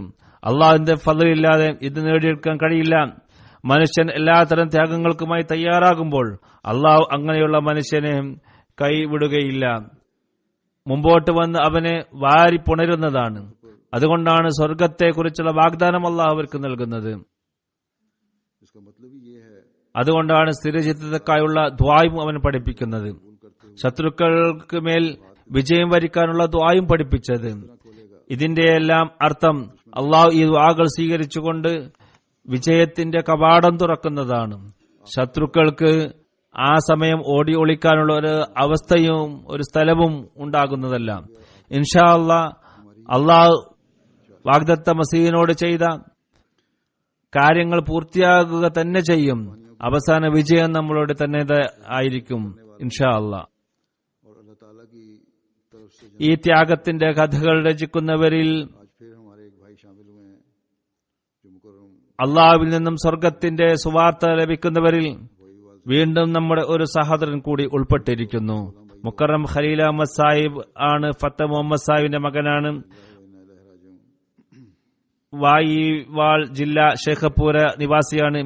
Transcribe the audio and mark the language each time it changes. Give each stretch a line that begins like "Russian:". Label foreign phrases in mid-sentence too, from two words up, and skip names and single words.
Malayalam: അള്ളാഹുവിന്റെ ഫദ്ലില്ലാതെ ഇത് നേടിയെടുക്കാൻ കഴിയില്ല. മനുഷ്യൻ എല്ലാത്തരം ത്യാഗങ്ങൾക്കുമായി തയ്യാറാകുമ്പോൾ അള്ളാഹു അങ്ങനെയുള്ള മനുഷ്യനെ കൈവിടുകയില്ല. മുമ്പോട്ട് വന്ന് അവനെ വാരി പുണരുന്നതാണ്. അതുകൊണ്ടാണ് സ്വർഗത്തെക്കുറിച്ചുള്ള വാഗ്ദാനം അള്ളാഹു അവർക്ക് നൽകുന്നത്.
Urdu: اس کا مطلب ہی یہ ہے
Malayalam: അതുകൊണ്ടാണ് സ്ഥിരചിത്തതക്കായുള്ള ദ്വായും അവൻ പഠിപ്പിക്കുന്നത്. ശത്രുക്കൾക്ക് മേൽ വിജയം വരിക്കാനുള്ള ദ്വായും പഠിപ്പിച്ചത്. ഇതിന്റെ എല്ലാം അർത്ഥം അള്ളാഹു ഈ ദ്വാകൾ സ്വീകരിച്ചുകൊണ്ട് വിജയത്തിന്റെ കവാടം തുറക്കുന്നതാണ്. ശത്രുക്കൾക്ക് ആ സമയം ഓടി ഒളിക്കാനുള്ള ഒരു അവസ്ഥയും ഒരു സ്ഥലവും ഉണ്ടാകുന്നതല്ല.
Arabic: إن شاء الله
Malayalam: വാഗ്ദത്ത മസീഹിനോട് ചെയ്ത കാര്യങ്ങൾ പൂർത്തിയാകുക തന്നെ ചെയ്യും. അവസാന വിജയം നമ്മളോട് തന്നെ ആയിരിക്കും
Arabic: إن شاء الله.
Urdu: اور اللہ تعالیٰ کی طرف سے
Malayalam: ഈ ത്യാഗത്തിന്റെ കഥകൾ രചിക്കുന്നവരിൽ
Urdu: آج پھر ہمارے ایک بھائی شامل ہوئے ہیں جو مکرم
Malayalam: അള്ളാഹുവിൽ നിന്നും സ്വർഗത്തിന്റെ സുവാർത്ത ലഭിക്കുന്നവരിൽ വീണ്ടും നമ്മുടെ ഒരു സഹോദരൻ കൂടി ഉൾപ്പെട്ടിരിക്കുന്നു. മുക്കറം ഖലീൽ അഹമ്മദ് സാഹിബ് ആണ്. ഫത്ത മുഹമ്മദ് സാഹിബിന്റെ മകനാണ്. വായിവാൾ ജില്ല ഷേഖപ്പൂര നിവാസിയാണ്.